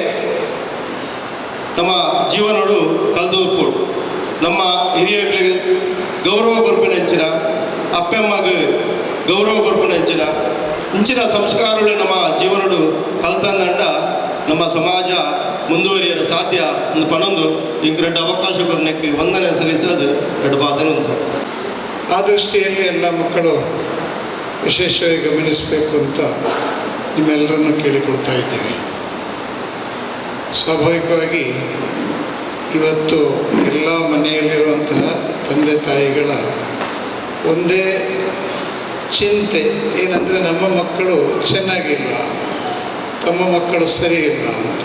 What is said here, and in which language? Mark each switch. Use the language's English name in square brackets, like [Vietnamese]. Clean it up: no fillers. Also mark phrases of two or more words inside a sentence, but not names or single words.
[Tulu] ನಮ್ಮ ಜೀವನೋಡು ಕಲ್ದೋಗ್ಬೋದು ನಮ್ಮ ಹಿರಿಯಗಳಿಗೆ ಗೌರವ ಕೊರ್ಪಿನ ಹೆಂಚಿನ ಅಪ್ಪೆಮ್ಮಗೆ ಗೌರವ ಕೊರ್ಪಿನ ಹೆಂಚಿನ ಇಂಚಿನ ಸಂಸ್ಕಾರಗಳು ನಮ್ಮ ಜೀವನೋಡು ಕಲ್ತಂದಂಡ ನಮ್ಮ ಸಮಾಜ ಮುಂದುವರಿಯಲು ಸಾಧ್ಯ ಒಂದು ಪನೊಂದು ಈಗ 2 ಅವಕಾಶ ಕೊರನೆಕ್ಕೆ ವಂದನೆ ಸಲ್ಲಿಸೋದು 2 ಬಾಧನೆ ಉಂಟು. [Kannada] ಆ ದೃಷ್ಟಿಯಲ್ಲಿ ಎಲ್ಲ ಮಕ್ಕಳು ವಿಶೇಷವಾಗಿ ಗಮನಿಸಬೇಕು ಅಂತ ನಿಮ್ಮೆಲ್ಲರನ್ನು ಕೇಳಿಕೊಳ್ತಾ ಇದ್ದೀವಿ. ಸ್ವಾಭಾವಿಕವಾಗಿ ಇವತ್ತು ಎಲ್ಲ ಮನೆಯಲ್ಲಿರುವಂತಹ ತಂದೆ ತಾಯಿಗಳ ಒಂದೇ ಚಿಂತೆ ಏನಂದರೆ ನಮ್ಮ ಮಕ್ಕಳು ಚೆನ್ನಾಗಿಲ್ಲ, ತಮ್ಮ ಮಕ್ಕಳು ಸರಿ ಇಲ್ಲ ಅಂತ.